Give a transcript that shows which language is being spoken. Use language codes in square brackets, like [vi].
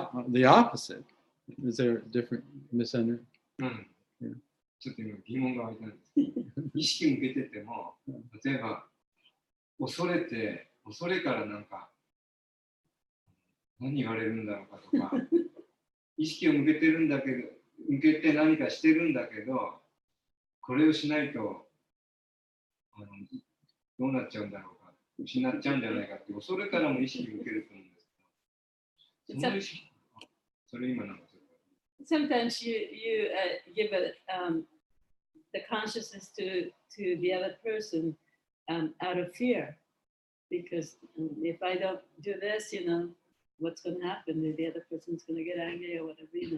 [en] The opposite. Is there a different misunderstanding? [ja] ちょっと今疑問が湧いたんです。意識向けてても、例えば恐れからなんか何言われるんだろうかとか、意識を向けてるんだけど、向けて何かしてるんだけど、これをしないとどうなっちゃうんだろうか、失っちゃうんじゃないかって恐れからも意識を向けると思うんですけど、その意識、それ今なんか [en] Sometimes you give the consciousness to the other person out of fear, because if I don't do this, what's going to happen? The other person's going to get angry or whatever,